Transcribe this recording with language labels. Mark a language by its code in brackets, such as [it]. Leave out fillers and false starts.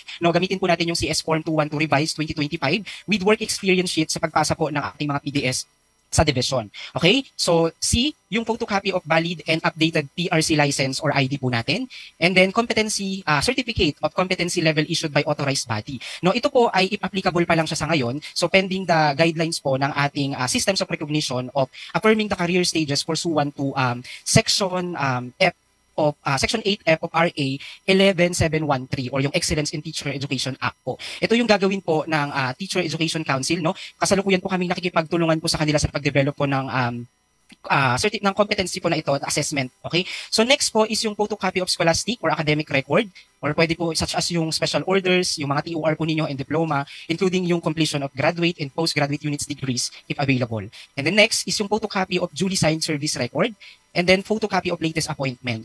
[tl] No, gamitin po natin yung CS Form 212 Revised 2025 [en] with work experience sheet [tl] sa pagpasa po ng ating mga PDS sa division. Okay? [en] So, C, yung photocopy of valid and updated PRC license or ID [tl] po natin. [en] And then, competency, certificate of competency level issued by authorized body. [tl] No, ito po ay applicable pa lang siya sa ngayon. [en] So, pending the guidelines [tl] po ng ating [en] systems of recognition of affirming the career stages pursuant to Section Section 8F of RA 11713 or yung Excellence in Teacher Education Act po. [tl] Ito yung gagawin po ng Teacher Education Council, no? Kasalukuyan po kaming nakikipagtulungan po sa kanila sa pag-develop po ng ng competency po na ito at assessment. [en] Okay? So next po is yung photocopy of scholastic or academic record or pwede po such as yung special orders, [tl] yung mga TOR po ninyo [en] and diploma, including yung completion of graduate and postgraduate units degrees if available. And then next is yung photocopy of duly signed service record and then photocopy of latest appointment.